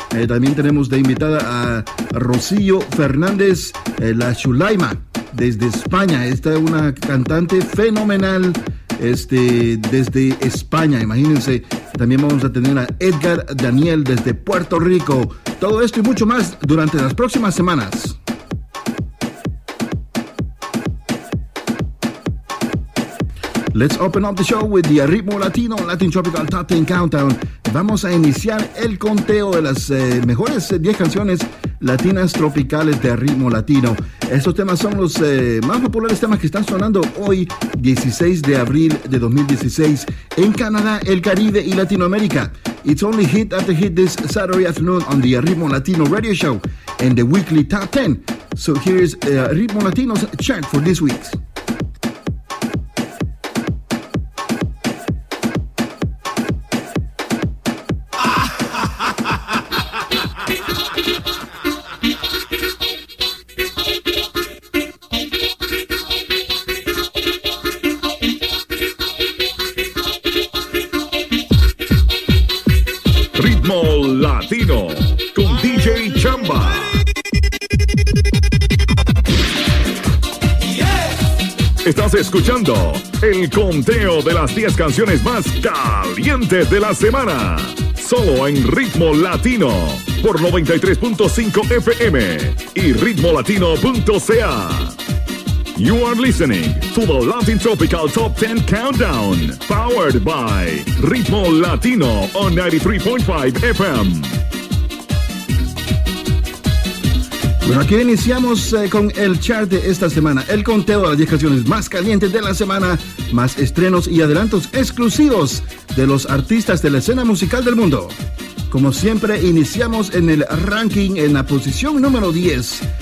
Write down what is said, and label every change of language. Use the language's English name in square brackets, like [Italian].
[Spanish] También tenemos de invitada a Rocío Fernández, la Chulaima, desde España. Esta es una cantante fenomenal. Desde España, imagínense. También vamos a tener a Edgar Daniel desde Puerto Rico. Todo esto y mucho más durante las próximas semanas. [English] Let's open up the show with the Ritmo Latino Latin Tropical Top 10 Countdown. [Spanish] Vamos a iniciar el conteo de las mejores 10 canciones latinas tropicales de Ritmo Latino. Estos temas son los más populares temas que están sonando hoy, 16 de abril de 2016, en Canadá, el Caribe y Latinoamérica. [English] It's only hit after hit this Saturday afternoon on the Ritmo Latino Radio Show and the weekly Top 10. So here's Ritmo Latino's chart for this week. Ha ha ha! [Spanish] Ritmo Latino con DJ Chamba. Estás escuchando el conteo de las 10 canciones más calientes de la semana. Solo en Ritmo Latino por 93.5 FM y ritmolatino.ca. [English] You are listening to the Latin Tropical Top 10 Countdown, powered by Ritmo Latino on 93.5 FM. [Spanish] Bueno, aquí iniciamos con el chart de esta semana, el conteo de las 10 canciones más calientes de la semana, más estrenos y adelantos exclusivos de los artistas de la escena musical del mundo. Como siempre, iniciamos en el ranking en la posición número 10.